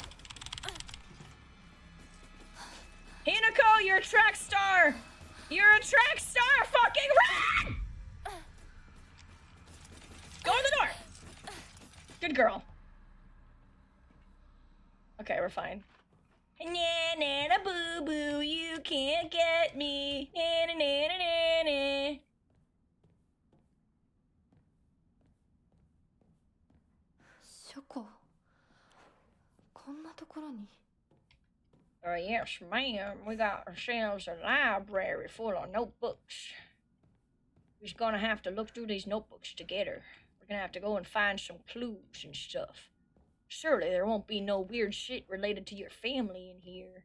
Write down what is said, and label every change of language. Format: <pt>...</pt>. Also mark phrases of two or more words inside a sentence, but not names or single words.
<en>Hinako, you're a track star! You're a track star! Fucking run! Go in the door! Good girl. Okay, we're fine. Na na na boo boo, you can't get me. Na na na na na na. Shoko,</en> <ja>こんなところに.</ja> <en>Yes, ma'am. We got ourselves a library full of notebooks. We're just gonna have to look through these notebooks together. We're gonna have to go and find some clues and stuff. Surely there won't be no weird shit related to your family in here.</en>